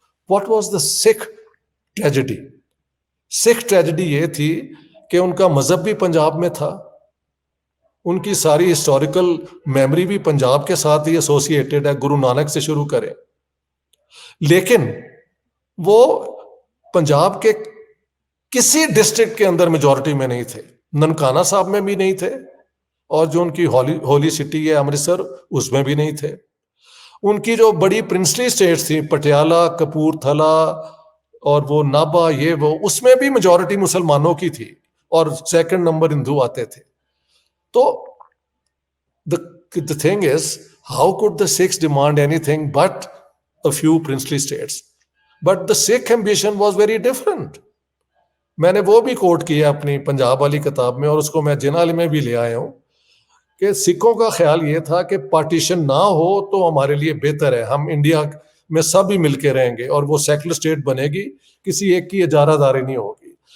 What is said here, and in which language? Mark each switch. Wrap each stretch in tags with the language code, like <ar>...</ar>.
<en>What was the Sikh tragedy?</en> <ur>Sikh tragedy یہ تھی کہ ان کا مذہب بھی پنجاب میں تھا, ان کی ساری ہسٹوریکل میموری بھی پنجاب کے ساتھ ہی ایسوسیٹیڈ ہے, گرو نانک سے شروع کریں, لیکن وہ پنجاب کے کسی ڈسٹرکٹ کے اندر میجورٹی میں نہیں تھے, ننکانہ صاحب میں بھی نہیں تھے, اور جو ان کی ہولی سٹی ہے امرتسر اس میں بھی نہیں تھے. ان کی جو بڑی پرنسلی اسٹیٹس تھیں پٹیالہ, کپور تھلا اور وہ نابا, یہ وہ, اس میں بھی میجورٹی مسلمانوں کی تھی اور سیکنڈ نمبر ہندو آتے تھے. تو</ur> <en>the thing is, how could the Sikhs demand anything but a few princely states? But the Sikh ambition was very different.</en> <ur>میں نے وہ بھی کوٹ کیا اپنی پنجاب والی کتاب میں, اور اس کو میں جناح میں بھی لے آیا ہوں, کہ سکھوں کا خیال یہ تھا کہ پارٹیشن نہ ہو تو ہمارے لیے بہتر ہے, ہم انڈیا میں سب ہی مل کے رہیں گے اور وہ سیکولر اسٹیٹ بنے گی, کسی ایک کی اجارہ داری نہیں ہوگی.</ur>